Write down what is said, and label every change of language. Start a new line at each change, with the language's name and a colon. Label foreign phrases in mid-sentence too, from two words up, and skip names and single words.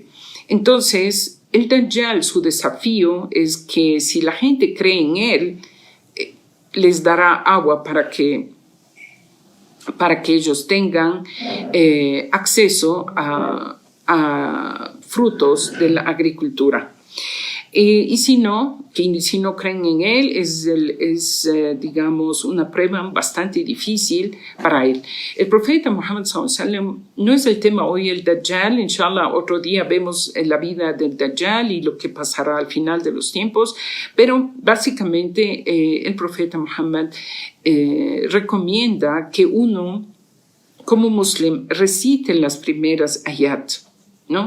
Spanish: Entonces, el Dajjal, su desafío es que si la gente cree en él, les dará agua para que ellos tengan acceso a frutos de la agricultura. Y si no creen en él, digamos, una prueba bastante difícil para él. El profeta Muhammad
Arabic: صلى الله عليه وسلم,
Spanish: no es el tema hoy el Dajjal,
Arabic: إن شاء الله
Spanish: otro día vemos la vida del Dajjal y lo que pasará al final de los tiempos, pero básicamente el profeta Muhammad recomienda que uno, como musulmán, recite las primeras ayat, ¿no?